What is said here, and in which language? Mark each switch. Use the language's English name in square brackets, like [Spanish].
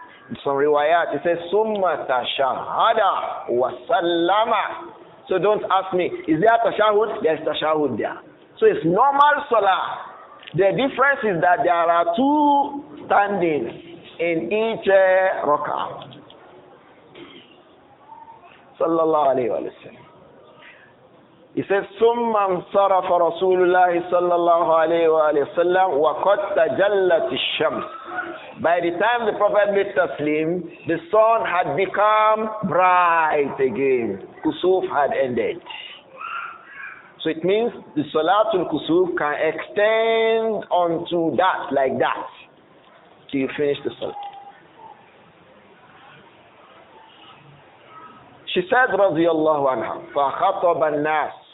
[English] In some riwayat it says [Arabic] summa tashahada wa sallama. [English] So don't ask me, is there tashahud? There's tashahud there. So it's normal salah. The difference is that there are two standings in each rak'ah. [Arabic] Sallallahu alayhi wa sallam. [English] He says, [Arabic] ثُمَّ انصَرَفَ رَسُولُ اللَّهِ صَلَّى اللَّهُ عَلَيْهِ وَآلِهِ وَسَلَّمَ وَقَدْ تَجَلَّتِ الشَّمْسِ. [English] By the time the Prophet made taslim, the sun had become bright again. Khusoof had ended. So it means the Salatul Khusoof can extend onto that, like that, till you finish the Salah. She said, [Arabic] رضي الله عنها, فَخَطَبَ النَّاسِ.